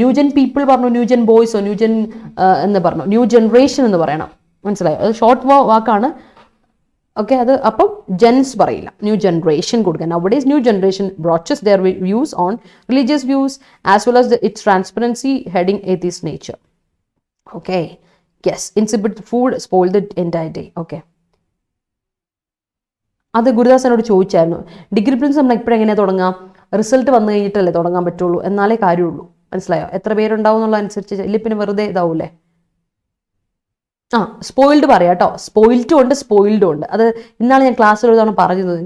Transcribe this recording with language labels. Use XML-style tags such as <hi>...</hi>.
<ml>New gen people പറഞ്ഞു, new gen ബോയ്സോ new gen എന്ന് പറഞ്ഞു. ന്യൂ ജനറേഷൻ എന്ന് പറയണം, മനസ്സിലായോ? അത് ഷോർട്ട് വാക്കാണ്. ഓക്കെ, അത് അപ്പം ജെൻസ് പറയില്ല, ന്യൂ ജനറേഷൻ കൊടുക്കുക.</ml> <en>Nowadays, new generation broaches their views on religious views as well as its transparency heading atheist nature. Okay. Yes, insipid food spoiled the entire day. Okay.</en> <ml>അത് ഗുരുദാസനോട് ചോദിച്ചായിരുന്നു. Degree Prince നമ്മൾ ഇപ്പോഴെങ്ങനെയാണ് തുടങ്ങാം? Result വന്നു കഴിഞ്ഞിട്ടല്ലേ തുടങ്ങാൻ പറ്റുള്ളൂ, എന്നാലേ കാര്യമുള്ളൂ. മനസ്സിലായോ? എത്ര പേരുണ്ടാവും എന്നുള്ള അനുസരിച്ച് ഇല്ല, പിന്നെ വെറുതെ ഇതാവൂലേ. സ്പോയിൽഡ് പറയാം കേട്ടോ. സ്പോയിൽഡും ഉണ്ട്. അത് ഇന്നാണ് ഞാൻ ക്ലാസ്സിൽ ഒരു തവണ പറഞ്ഞത്.</ml>